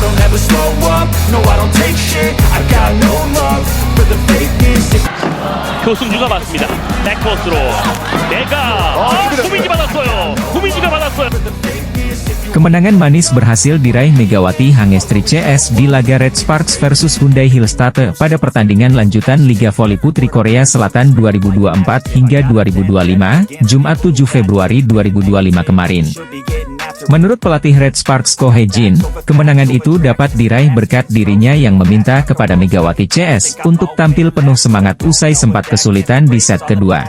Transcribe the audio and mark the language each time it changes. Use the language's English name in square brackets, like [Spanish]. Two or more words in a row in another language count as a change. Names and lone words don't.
[English] never slow up, no I don't take shit. I got no love for the fakeness. [Korean] 교승주가 맞습니다. 백코스로 내가 구민지 받았어요. 구민지가 받았어요. [Indonesian] Kemenangan manis berhasil diraih Megawati Hangestri CS di laga Red Sparks versus Hyundai Hillstate pada pertandingan lanjutan Liga Voli Putri Korea Selatan 2024 hingga 2025, Jumat 7 Februari 2025 kemarin. Menurut pelatih Red Sparks Ko Hye-jin, kemenangan itu dapat diraih berkat dirinya yang meminta kepada Megawati CS untuk tampil penuh semangat usai sempat kesulitan di set kedua.